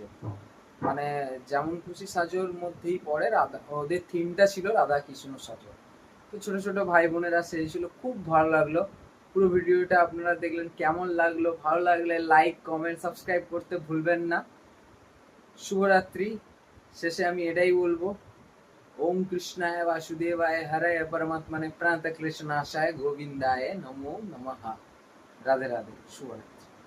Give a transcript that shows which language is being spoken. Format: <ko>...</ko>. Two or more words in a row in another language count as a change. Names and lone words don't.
<bn>মানে যেমন খুশি সাজোর মধ্যেই পড়ে রাধা, ওদের থিমটা ছিল রাধা কৃষ্ণ সাজো। তো ছোট ছোট ভাই বোনেরা সেজেছিল, খুব ভালো লাগলো। পুরো ভিডিওটা আপনারা দেখলেন, কেমন লাগলো? ভালো লাগলে</bn> <en>like comment subscribe</en> <bn>করতে ভুলবেন না। শুভরাত্রি। শেষে আমি এটাই বলবো,</bn> <sa>ओम कृष्णाय वासुदेवाय हरे परमात्मने प्रात कृष्णाशाय गोविंदाय नमो नमः।</sa> <hi>राधे राधे, शुभ रात्रि।</hi>